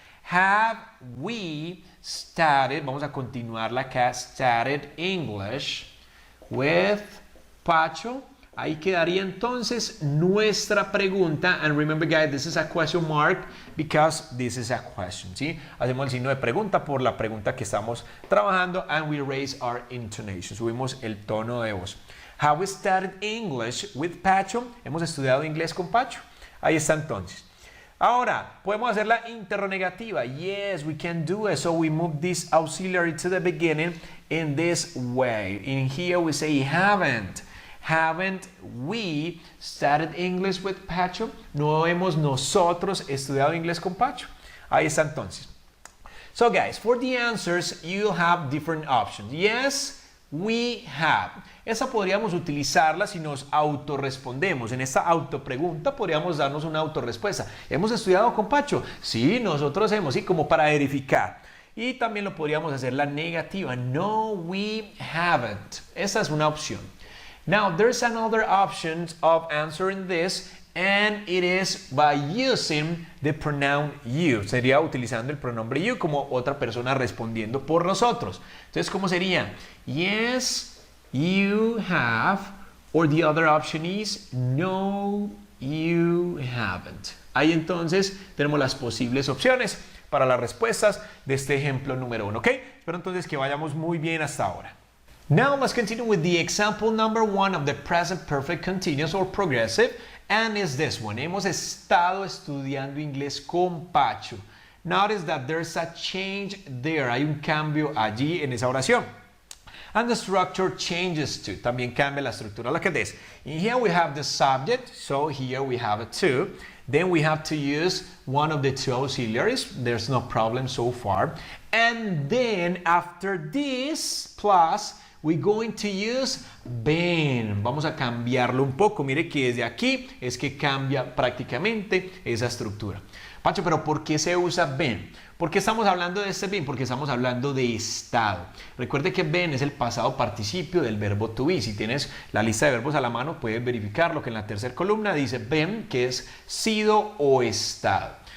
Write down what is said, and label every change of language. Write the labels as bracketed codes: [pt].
[en] Have we studied, [es] vamos a continuarla acá, [en] studied English with Pacho? [es] Ahí quedaría entonces nuestra pregunta. [en] And remember guys, this is a question mark because this is a question, ¿sí? [es] Hacemos el signo de pregunta por la pregunta que estamos trabajando [en] and we raise our intonation. [es] Subimos el tono de voz. [en] Have we studied English with Pacho? [es] ¿Hemos estudiado inglés con Pacho? Ahí está entonces. Ahora, podemos hacer la interrogativa. [en] Yes, we can do it. So we move this auxiliary to the beginning in this way. In here we say haven't. Haven't we studied English with Pacho? [es] No hemos nosotros estudiado inglés con Pacho. Ahí está entonces. [en] So guys, for the answers, you'll have different options. Yes, we have. [es] Esa podríamos utilizarla si nos autorrespondemos. En esta autopregunta podríamos darnos una autorrespuesta. ¿Hemos estudiado con Pacho? Sí, nosotros hemos, sí, como para verificar. Y también lo podríamos hacer la negativa. [en] No, we haven't. [es] Esa es una opción. [en] Now, there's another option of answering this, and it is by using the pronoun you. [es] Sería utilizando el pronombre you como otra persona respondiendo por nosotros. Entonces, ¿cómo sería? [en] Yes, you have, or the other option is no, you haven't. [es] Ahí entonces tenemos las posibles opciones para las respuestas de este ejemplo número 1, ¿ok? Espero entonces que vayamos muy bien hasta ahora. [en] Now let's continue with the example number 1 of the present perfect continuous or progressive, and is this one. [es] Hemos estado estudiando inglés con Pacho. [en] Notice that there's a change there. [es] Hay un cambio allí en esa oración. [en] And the structure changes too. [es] También cambia la estructura. [en] Look at this. In here we have the subject, so here we have a to. Then we have to use one of the two auxiliaries. There's no problem so far. And then after this plus, we're going to use been. [es] Vamos a cambiarlo un poco. Mire que desde aquí es que cambia prácticamente esa estructura. Pacho, pero ¿por qué se usa been? ¿Por qué estamos hablando de este been? Porque estamos hablando de estado. Recuerde que been es el pasado participio del verbo to be. Si tienes la lista de verbos a la mano, puedes verificar lo que en la tercera columna dice been, que es sido o estado.